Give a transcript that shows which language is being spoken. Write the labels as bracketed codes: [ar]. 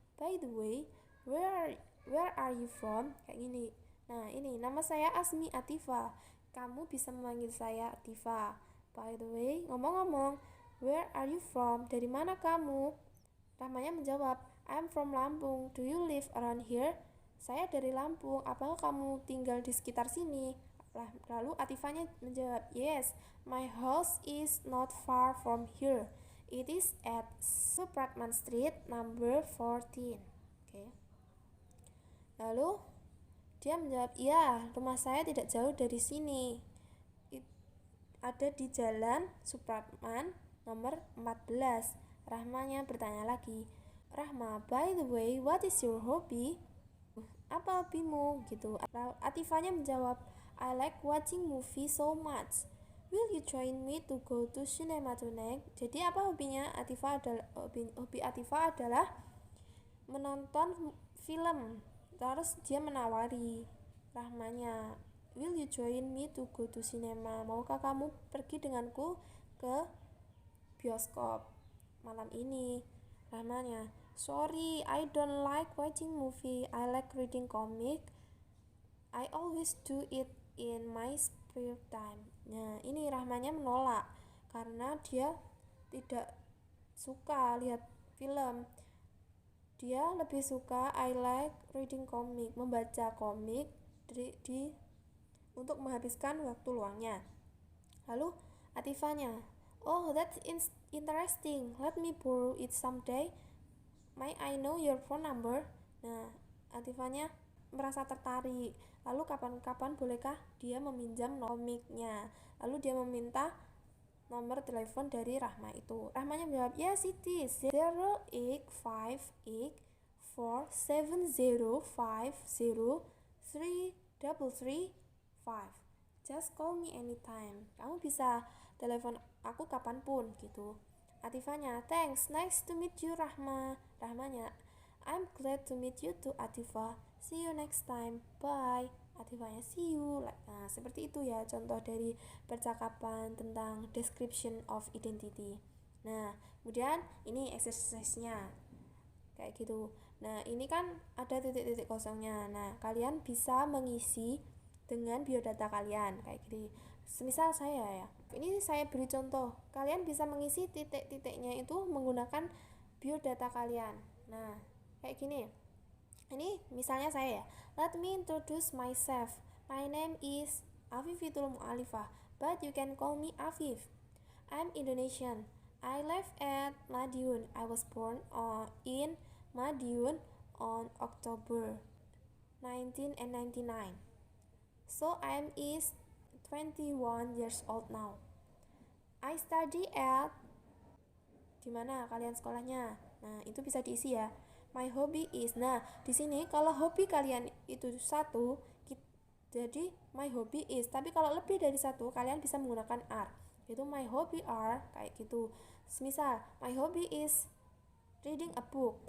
[en] By the way, where are you from? [id] Kayak gini. Nah ini, nama saya Asmi Atifah, kamu bisa memanggil saya Atifah. [en] By the way, [id] ngomong-ngomong, [en] where are you from? [id] Dari mana kamu? Rahmanya menjawab, [en] I'm from Lampung. Do you live around here? [id] Saya dari Lampung. Apakah kamu tinggal di sekitar sini? Lalu Atifahnya menjawab, [en] yes, my house is not far from here. It is at Supratman Street number 14. Okay. [id] Lalu dia menjawab, iya, rumah saya tidak jauh dari sini. Ada di jalan Supratman nomor 14. Rahmanya bertanya lagi, [en] Rahma, by the way, what is your hobby? [id] Apa hobimu? Gitu. Atifahnya menjawab, [en] I like watching movie so much. Will you join me to go to cinema tonight? [id] Jadi apa hobinya? Hobi Atifah adalah menonton film. Terus dia menawari Rahmanya, [en] will you join me to go to cinema? [id] Maukah kamu pergi denganku ke bioskop malam ini? [en] Rahmanya, sorry, I don't like watching movie. I like reading comic. I always do it in my spare time. [id] Nah, ini Rahmanya menolak karena dia tidak suka lihat film. Dia lebih suka [en] I like reading comic, [id] membaca komik untuk menghabiskan waktu luangnya. Lalu [en] Atifahnya, oh that's interesting, let me borrow it someday. May I know your phone number? [id] Nah, Atifahnya merasa tertarik. Lalu kapan-kapan bolehkah dia meminjam komiknya? Lalu dia meminta nomor telepon dari Rahma itu. Rahmanya menjawab, [en] yes it is 085847050335. Just call me anytime. [id] Kamu bisa telepon aku kapanpun gitu. [en] Atifahnya, thanks, nice to meet you Rahma. Rahmanya, I'm glad to meet you too Atifah. See you next time. Bye. Atifahnya, see you. [id] Nah, seperti itu ya contoh dari percakapan tentang [en] description of identity. [id] Nah, kemudian ini exercise-nya kayak gitu. Nah, ini kan ada titik-titik kosongnya. Nah, kalian bisa mengisi dengan biodata kalian kayak gini. Semisal saya ya, ini saya beri contoh. Kalian bisa mengisi titik-titiknya itu menggunakan biodata kalian. Nah, kayak gini. Ini misalnya saya ya. [en] Let me introduce myself. My name is Afifitul Mu'alifah, but you can call me Afif. I'm Indonesian. I live at Madiun. I was born in Madiun on October 1999. So I'm is 21 years old now. I study at [id] dimana kalian sekolahnya. Nah, itu bisa diisi ya. [en] My hobby is. [id] Nah, di sini kalau hobi kalian itu satu, jadi [en] my hobby is. [id] Tapi kalau lebih dari satu, kalian bisa menggunakan are. Yaitu [en] my hobby are [id] kayak gitu. Misal, [en] my hobby is reading a book.